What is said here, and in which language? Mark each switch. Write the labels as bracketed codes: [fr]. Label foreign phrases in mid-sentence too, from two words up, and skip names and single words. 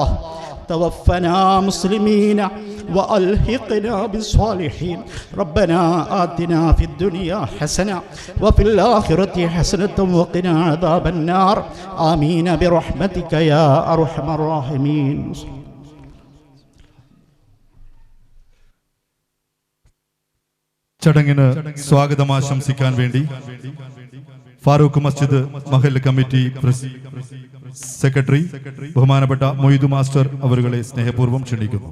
[ar] توفنا مسلمين وألحقنا بالصالحين. ربنا آتنا في الدنيا حسنة وفي الآخرة حسنة وقنا عذاب النار. آمين برحمتك يا أرحم الراحمين. [ml] ചടങ്ങിന് സ്വാഗതം ആശംസിക്കാൻ വേണ്ടി ഫാറൂഖ് മസ്ജിദ് മഹല്ല് കമ്മിറ്റി സെക്രട്ടറി ബഹുമാനപ്പെട്ട മൊയ്തു മാസ്റ്റർ അവരുകളെ സ്നേഹപൂർവ്വം ക്ഷണിക്കുന്നു.